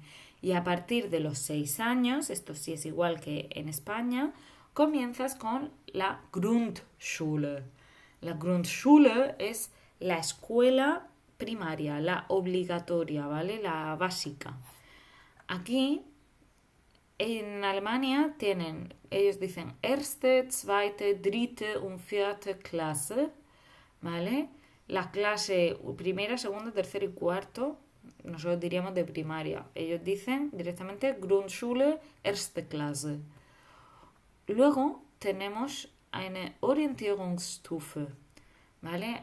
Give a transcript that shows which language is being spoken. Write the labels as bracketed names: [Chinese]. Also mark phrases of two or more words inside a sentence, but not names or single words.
[Spanish] Y a partir de los 6 años, esto sí es igual que en España, comienzas con la Grundschule. La Grundschule es la escuela primaria, la obligatoria, ¿vale? La básica. Aquí en Alemania ellos dicen [German] erste, zweite, dritte und vierte Klasse, [Spanish] ¿vale? La clase primera, segunda, tercera y cuarto, nosotros diríamos de primaria. Ellos dicen directamente [German] Grundschule, erste Klasse. [Spanish] Luego tenemos [German] eine Orientierungsstufe, [Spanish] ¿vale?